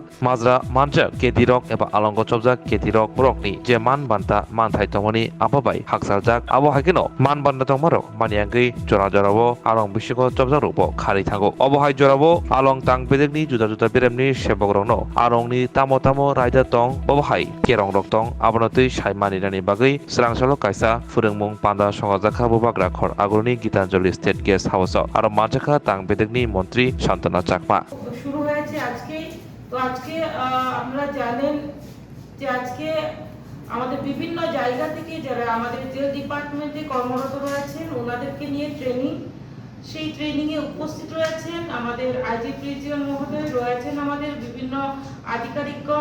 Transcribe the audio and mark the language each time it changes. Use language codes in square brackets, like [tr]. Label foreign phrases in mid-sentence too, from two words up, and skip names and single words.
[trp] majra manja kedi rok eba along go chobja kedi rok rokni je man banta man thai tomoni ababai haksaljak abo hakino man banta tongmarok maniangei jora jorabo along bisiko chobja rubo khari thango abo hai jorabo along tang bedekni juda juda beremni sheporno alongni tamo tamo raida tong abo hai kerong rok tong abono tui saimani rani bagai srangshalo kaisa furungmung panda songajaka bubagra khor agurni গীতাঞ্জলি স্টেট গেস্ট হাউস আর মাঝাখা তাং বেদেগনি মন্ত্রী শান্তনা চাকমা [bn] শুরু হয়েছে আজকে। তো আজকে আপনারা জানেন যে আজকে আমাদের বিভিন্ন জায়গা থেকে যারা আমাদের যে ডিপার্টমেন্টে কর্মরত রয়েছেন ওনাদেরকে নিয়ে ট্রেনিং, সেই ট্রেনিং এ উপস্থিত রয়েছেন আমাদের আইজি প্রিন্সিপাল মহোদয়, রয়েছেন আমাদের বিভিন্ন আধিকারিকগণ।